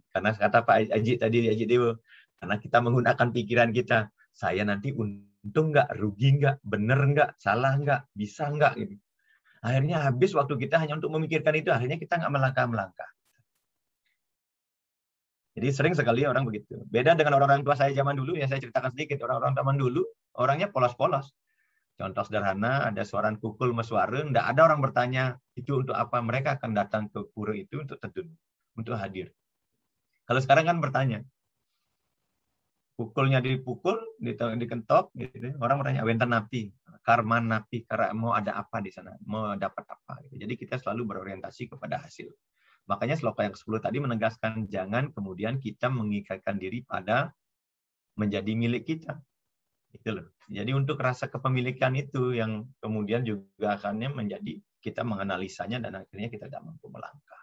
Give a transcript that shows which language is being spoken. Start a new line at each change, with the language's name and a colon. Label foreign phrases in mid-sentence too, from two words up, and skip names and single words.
Indonesian: Karena kata Pak Haji tadi, Haji Dewa, karena kita menggunakan pikiran kita, saya nanti untung nggak, rugi nggak, bener nggak, salah nggak, bisa nggak. Gitu. Akhirnya habis waktu kita hanya untuk memikirkan itu, akhirnya kita nggak melangkah-melangkah. Jadi sering sekali orang begitu. Beda dengan orang-orang tua saya zaman dulu, ya saya ceritakan sedikit. Orang-orang zaman dulu, orangnya polos-polos. Contoh sederhana, ada suara
Balinese: kukul meswara,
Indonesian: tidak ada orang bertanya itu untuk apa. Mereka akan datang ke pura itu untuk tedun, untuk hadir. Kalau sekarang kan bertanya, pukulnya dipukul, dikentok, gitu. Orang bertanya,
Balinese: wenten napi, karman napi,
Indonesian: karena mau ada apa di sana, mau dapat apa. Gitu. Jadi kita selalu berorientasi kepada hasil. Makanya sloka yang ke-10 tadi menegaskan jangan kemudian kita mengikatkan diri pada menjadi milik kita. Itu loh. Jadi untuk rasa kepemilikan itu yang kemudian juga akannya menjadi kita menganalisanya dan akhirnya kita tidak mampu melangkah.